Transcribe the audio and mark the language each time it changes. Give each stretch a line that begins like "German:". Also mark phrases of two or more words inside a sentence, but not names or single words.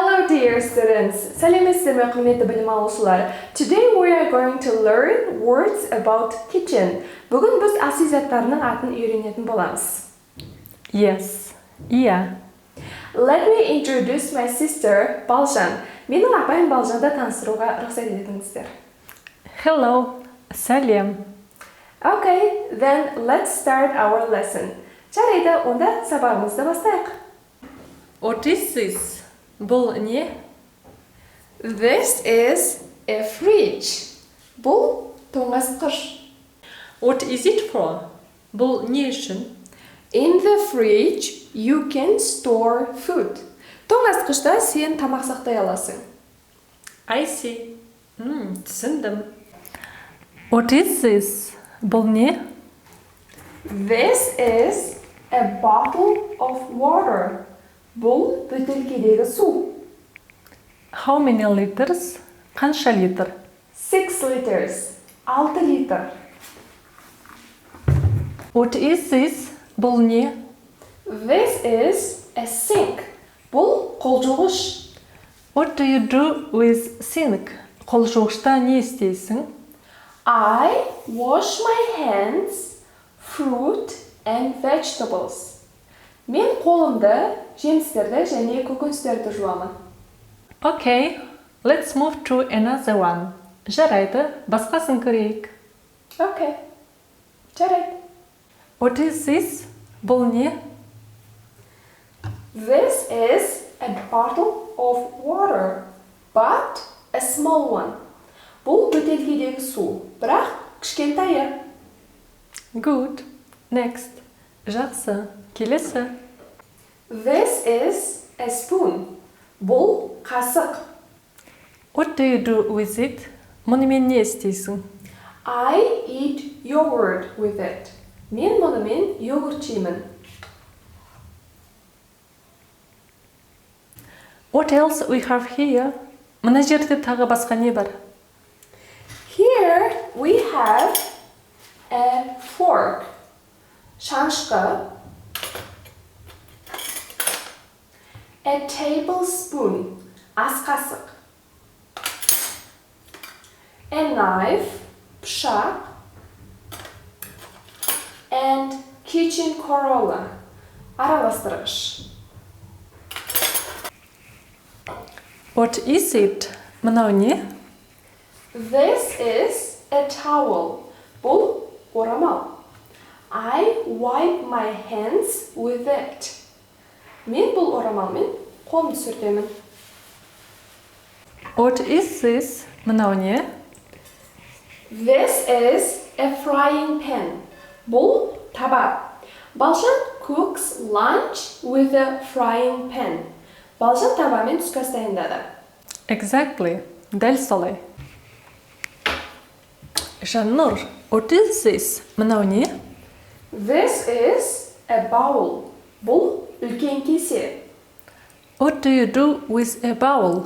English: dear students,
Kazakh: сәлеметсіздер ме құрметті білім алушылар.
English: Today we are going to learn words about kitchen.
Kazakh: Бүгін біз ас үй заттарының атын үйренетін боламыз.
English: Yes. Yeah. Let me introduce my sister, Балжан.
Kazakh: Менің апайым Балжанды таныстыруға рұқсат етіңіздер.
English: Hello. Сәлем. Okay, then let's start our lesson.
Kazakh: Жарайды, онда сабағымызды бастайық.
English: What is this?
Kazakh: Бұл не?
English: This is a fridge.
Kazakh: Бұл тоңазытқыш.
English: What is it for?
Kazakh: Бұл не үшін?
English: In the fridge, you can store food.
Kazakh: Тоңазытқышта сен тамақ сақтай аласың.
English: I see. Түсіндім. What is this?
Kazakh: Бұл не?
English: This is a bottle of water.
Kazakh: Бұл бөтелкедегі су.
English: How many liters?
Kazakh: Қанша литр?
English: 6 liters. 6 литр. What is this?
Kazakh: Бұл не?
English: This is a sink.
Kazakh: Бұл қол жуғыш.
English: What do you do with sink?
Kazakh: Қол жуғышта не істейсің?
English: I wash my hands, fruit and vegetables.
Kazakh: Мен қолымды, жемістерді және көкөністерді жуамын.
English: Okay, let's move to another one.
Kazakh: Жарайды, басқасын көрейік.
English: Okay. Жарайды. What is this?
Kazakh: Бұл не?
English: This is a bottle of water, but a small one.
Kazakh: Бұл бөтелкедегі су, бірақ кішкентайы.
English: Good. Next.
Kazakh: Жақсы. Келесі.
English: This is a spoon.
Kazakh: Бұл қасық.
English: What do you do with it?
Kazakh: Мұнымен не істейсің?
English: I eat yogurt with it.
Kazakh: Мен мұнымен йогурт жеймін.
English: What else we have here?
Kazakh: Мына жерде тағы басқа не бар?
English: Here we have a fork. Шанышқы. A tablespoon.
Kazakh: Ас қасық.
English: A knife. Пышақ. And kitchen corolla.
Kazakh: Араластырғыш.
English: What is it?
Kazakh: Мынау не?
English: This is a towel.
Kazakh: Бұл орамал.
English: I wipe my hands with it.
Kazakh: Мен бұл орамалмен қолымды сүртемін.
English: What is this?
Kazakh: Мынау не?
English: This is a frying pan.
Kazakh: Бұл таба.
English: Балжан cooks lunch with a frying pan.
Kazakh: Балжан табамен түскі ас дайындады. Exactly. Дәл солай. Жаннұр,
English: what is this?
Kazakh: Мынау не?
English: This is a bowl.
Kazakh: Бұл үлкен кесе.
English: What do you do with a bowl?